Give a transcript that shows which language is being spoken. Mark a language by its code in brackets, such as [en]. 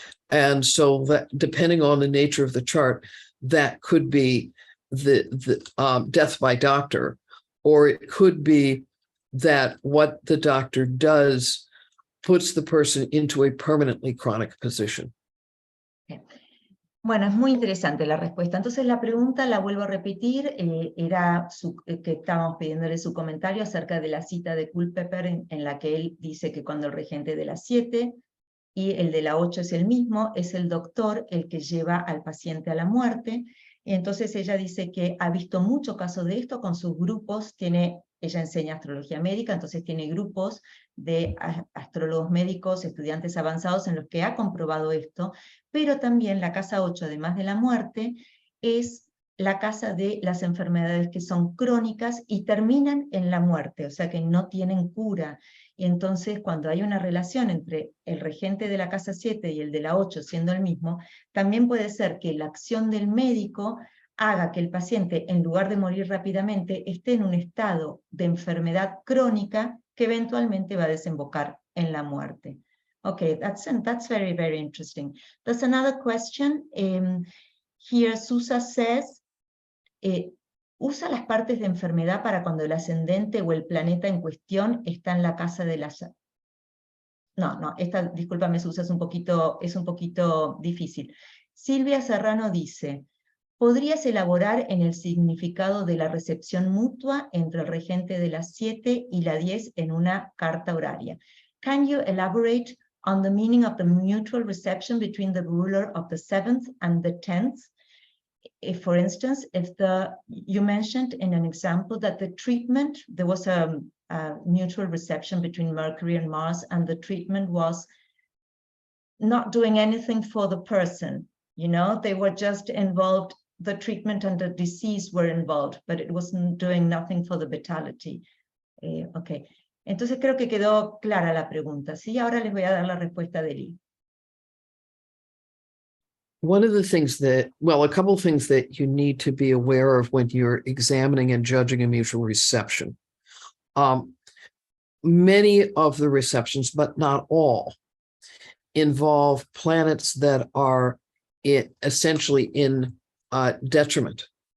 [en] And so that, depending on the nature of the chart, that could be the death by doctor, or it could be that what the doctor does puts the person into a permanently chronic position. [es] Bueno, es muy interesante la respuesta. Entonces la pregunta, la vuelvo a repetir, era que estábamos pidiéndole su comentario acerca de la cita de Culpeper en la que él dice que cuando el regente de las 7 y el de la 8 es el mismo, es el doctor el que lleva al paciente a la muerte. Y entonces ella dice que ha visto mucho caso de esto con sus grupos, ella enseña astrología médica, entonces tiene grupos de astrólogos médicos, estudiantes avanzados en los que ha comprobado esto, pero también la casa 8, además de la muerte, es la casa de las enfermedades que son crónicas y terminan en la muerte, o sea que no tienen cura. Y entonces cuando hay una relación entre el regente de la casa 7 y el de la 8 siendo el mismo, también puede ser que la acción del médico haga que el paciente, en lugar de morir rápidamente, esté en un estado de enfermedad crónica que eventualmente va a desembocar en la muerte. [en] Okay, that's very, very interesting. There's another question. Here Susa says, [es] usa las partes de enfermedad para cuando el ascendente o el planeta en cuestión está en la casa de las... No, discúlpame Susa, es un poquito difícil. Silvia Serrano dice, ¿podrías elaborar en el significado de la recepción mutua entre el regente de las 7 y la 10 en una carta horaria? [en] Can you elaborate on the meaning of the mutual reception between the ruler of the 7th and the 10th? If, for instance, you mentioned in an example that the treatment, there was a mutual reception between Mercury and Mars, and the treatment was not doing anything for the person. You know, they were just involved, the treatment and the disease were involved, but it wasn't doing nothing for the vitality. Okay. [es] Entonces creo que quedó clara la pregunta, ¿sí? Ahora les voy a dar la respuesta de Lee. [en] One of the things that, well, a couple of things that you need to be aware of when you're examining and judging a mutual reception. Many of the receptions, but not all, involve planets that are essentially in detriment.